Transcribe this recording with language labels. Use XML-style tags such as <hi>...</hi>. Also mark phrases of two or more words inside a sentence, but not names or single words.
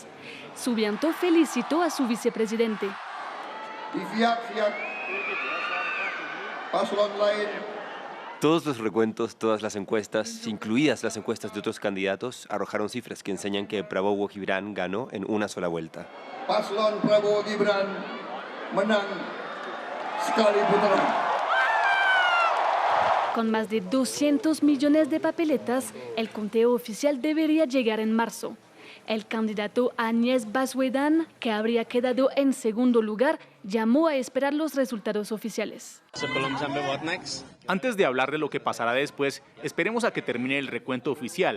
<es>Subianto felicitó a su vicepresidente. Todos los recuentos, todas las encuestas, incluidas las encuestas de otros candidatos, arrojaron cifras que enseñan que Prabowo Gibran ganó en una sola vuelta.</es> <id>Paslon Prabowo Gibran menang sekali putaran.</id> <es>Con más de 200 millones de papeletas, el conteo oficial debería llegar en marzo. El candidato Anies Baswedan, que habría quedado en segundo lugar, llamó a esperar los resultados oficiales. Antes de hablar de lo que pasará después, esperemos a que termine el recuento oficial.</es>